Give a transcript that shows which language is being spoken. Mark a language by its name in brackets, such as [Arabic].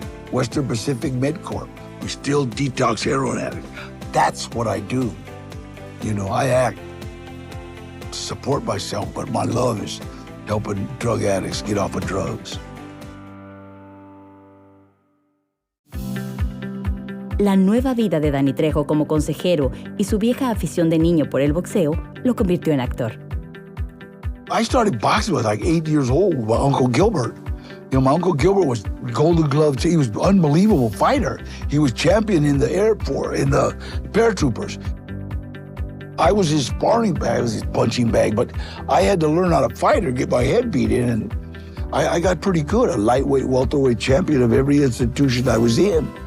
[English] Western Pacific MedCorp. We still detox heroin addicts. That's what I do. You know, I act to support myself, but my love is helping drug addicts get off of drugs. [Spanish] La nueva vida de Danny Trejo como consejero y su vieja afición de niño por el boxeo lo convirtió en actor. [English] I started boxing with like 8 years old with my Uncle Gilbert. You know, my Uncle Gilbert was Golden Glove. He was an unbelievable fighter. He was champion in the Air Force, in the paratroopers. I was his sparring bag, I was his punching bag, but I had to learn how to fight or get my head beat in, and I got pretty good, a lightweight, welterweight champion of every institution I was in.